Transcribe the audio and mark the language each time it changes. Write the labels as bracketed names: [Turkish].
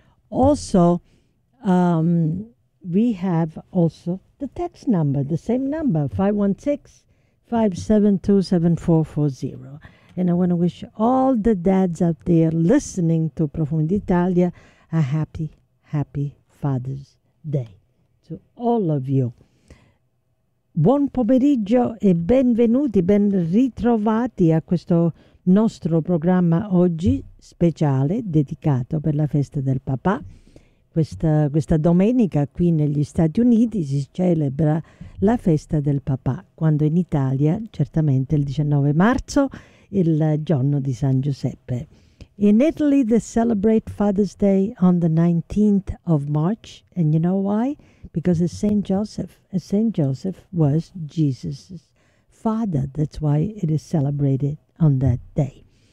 [English] Also, we have also the text number, the same number, 516-572-7440. And I want to wish all the dads out there listening to Profumi d'Italia a happy, happy Father's Day to all of you. [Italian] Buon pomeriggio e benvenuti, ben ritrovati a questo nostro programma oggi speciale dedicato per la festa del papà. Questa domenica qui negli Stati Uniti si celebra la festa del papà, quando in Italia certamente il 19 marzo, il giorno di San Giuseppe. [English] In Italy they celebrate Father's Day on the 19th of March, and you know why? Because it's Saint Joseph. Saint Joseph was Jesus' father. That's why it is celebrated on that day.